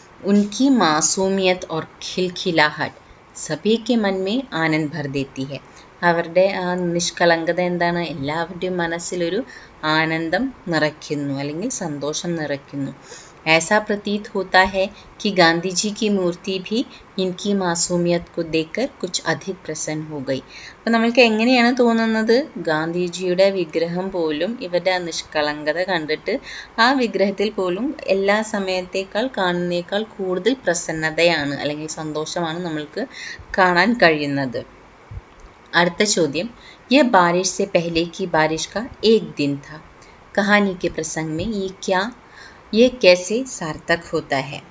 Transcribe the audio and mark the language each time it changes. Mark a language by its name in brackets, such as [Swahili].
[Hindi] उनकी मासूमियत और खिलखिलाहट सभी के मन में आनंद भर देती है. [Malayalam] അവരുടെ ആ നിഷ്കളങ്കത എന്താണ്? എല്ലാവരുടെയും മനസ്സിലൊരു ആനന്ദം നിറയ്ക്കുന്നു അല്ലെങ്കിൽ സന്തോഷം നിറയ്ക്കുന്നു. [Hindi] ऐसा प्रतीत होता है कि गांधी जी की मूर्ति भी इनकी मासूमियत को देखकर कुछ अधिक प्रसन्न हो गई. [Malayalam] അപ്പോൾ നമ്മൾക്ക് എങ്ങനെയാണ് തോന്നുന്നത്? ഗാന്ധിജിയുടെ വിഗ്രഹം പോലും ഇവരുടെ ആ നിഷ്കളങ്കത കണ്ടിട്ട് ആ വിഗ്രഹത്തിൽ പോലും എല്ലാ സമയത്തേക്കാൾ കാണുന്നതിനേക്കാൾ കൂടുതൽ പ്രസന്നതയാണ് അല്ലെങ്കിൽ സന്തോഷമാണ് നമ്മൾക്ക് കാണാൻ കഴിയുന്നത്. അടുത്ത ചോദ്യം, [Hindi] यह बारिश से पहले की बारिश का एक दिन था. कहानी के प्रसंग में ये कैसे सार्थक होता है.